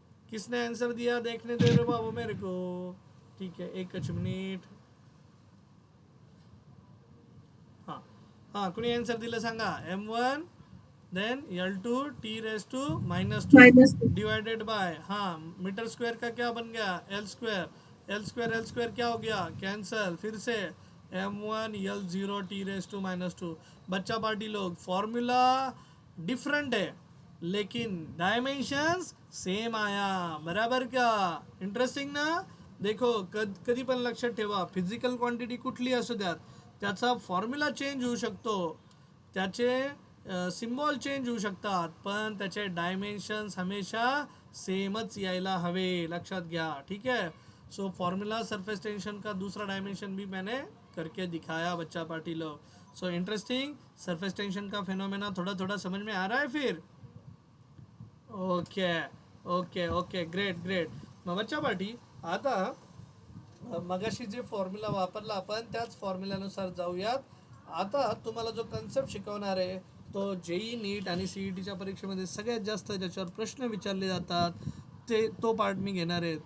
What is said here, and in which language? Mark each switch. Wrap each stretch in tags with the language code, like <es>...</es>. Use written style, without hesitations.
<hi>किसने आंसर दिया देखने दे रहे बाबू मेरे को. ठीक है, एक मिनिट.</hi> <mr>हाँ हाँ, कुणी आंसर दिलं सांगा.</mr> <hi>M1 then L2 T-2 divided by, हाँ, मीटर स्क्वायर का क्या बन गया? L स्क्वायर क्या हो गया? कैंसल. फिर से M1 L0 T-2. बच्चा पार्टी लोग, फॉर्मूला डिफरेंट है लेकिन डायमेन्शन्स सेम आया.</hi> <mr>बराबर का?</mr> <hi>इंटरेस्टिंग ना?</hi> <mr>देखो, कधी पण लक्षात ठेवा, फिजिकल क्वांटिटी कुठली असू द्यात, त्याचा फॉर्म्युला चेंज होऊ शकतो, त्याचे सिम्बॉल चेंज होऊ शकतात, पण त्याचे डायमेन्शन्स हमेशा सेमच यायला हवे. लक्षात घ्या.</mr> <hi>ठीक है. सो फॉर्मूला सरफेस टेंशन का दूसरा डायमेंशन भी मैंने करके दिखाया बच्चा पार्टी लोग. So interesting. सरफेस टेंशन का फिनोमेना थोड़ा थोड़ा समझ में आ रहा है फिर? Okay okay okay, great.</hi> <mr>मग बच्चा पार्टी, आता मगाशी जे फॉर्म्युला वापरला आपण त्याच फॉर्म्युल्यानुसार जाऊयात. आता तुम्हाला जो कन्सेप्ट शिकवणार आहे तो जेई नीट आणि सीईटीच्या परीक्षेमध्ये सगळ्यात जास्त ज्याच्यावर प्रश्न विचारले जातात तो पार्ट मी घेणार आहे.</mr>